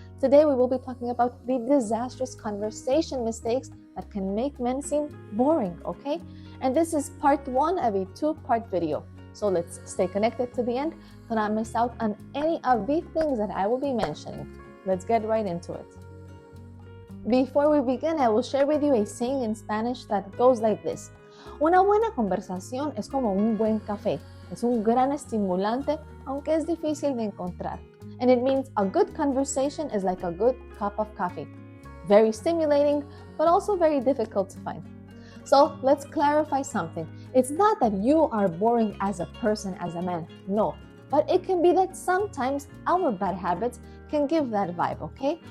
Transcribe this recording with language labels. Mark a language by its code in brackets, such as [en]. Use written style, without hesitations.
[en] Today we will be talking about the disastrous conversation mistakes that can make men seem boring, okay? And this is part 1 of a 2-part video. So let's stay connected to the end to not miss out on any of the things that I will be mentioning. Let's get right into it. Before we begin, I will share with you a saying in Spanish that goes like this. [es] Una buena conversación es como un buen café. Es un gran estimulante, aunque es difícil de encontrar. [en] And it means a good conversation is like a good cup of coffee. Very stimulating, but also very difficult to find. So let's clarify something. It's not that you are boring as a person, as a man. No. But it can be that sometimes our bad habits can give that vibe, okay?